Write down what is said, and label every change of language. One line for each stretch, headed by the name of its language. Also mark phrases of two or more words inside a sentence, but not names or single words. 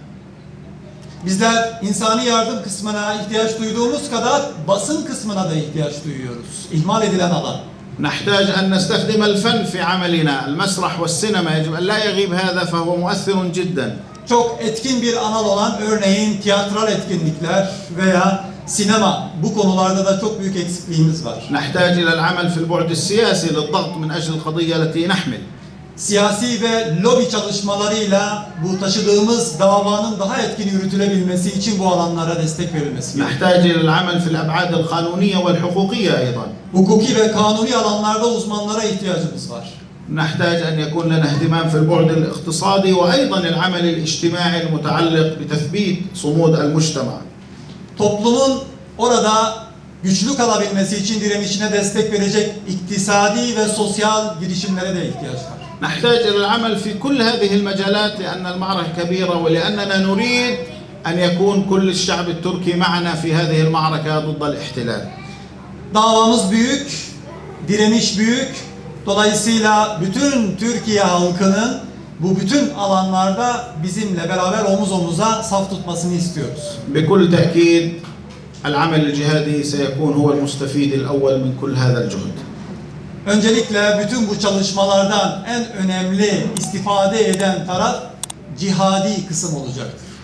Turkish: Bizler insani yardım kısmına ihtiyaç duyduğumuz kadar basın kısmına da ihtiyaç duyuyoruz. İhmal edilen alan.
Arabic: نحتاج أن نستخدم الفن في عملنا، المسرح والسينما يجب أن لا يغيب هذا فهو مؤثر جدا.
Turkish: Çok etkin bir anal olan örneğin tiyatral etkinlikler veya sinema, bu konularda da çok büyük eksikliğimiz var.
Arabic: نحتاج إلى العمل في البعد السياسي للضغط من أجل القضية التي نحمل.
Turkish: Siyasi ve lobi çalışmalarıyla bu taşıdığımız davanın daha etkin yürütülebilmesi için bu alanlara destek verilmesi gerekiyor.
Arabic: نحتاج إلى العمل في الأبعاد القانونية والحقوقية أيضا.
Turkish: Hukuki ve kanuni alanlarda uzmanlara ihtiyacımız var.
Arabic: نحتاج أن يكون لنا اهتمام في البعد الاقتصادي وأيضا العمل الاجتماعي المتعلق بتثبيت صمود المجتمع.
Turkish: Toplumun orada güçlü kalabilmesi için direnişine destek verecek iktisadi ve sosyal girişimlere de ihtiyaç var.
Arabic: نحتاج إلى العمل في كل هذه المجالات لأن المعركة كبيرة ولأننا نريد أن يكون كل الشعب التركي معنا في هذه المعركة ضد الاحتلال.
Turkish: Davamız büyük, direniş büyük. Dolayısıyla bütün Türkiye halkının bu bütün alanlarda bizimle beraber omuz omuza saf tutmasını istiyoruz.
Arabic: بكل تأكيد العمل الجهادي سيكون هو المستفيد الأول من كل هذا الجهد.
Turkish: Öncelikle bütün bu çalışmalardan en önemli istifade eden taraf cihadi kısım olacaktır.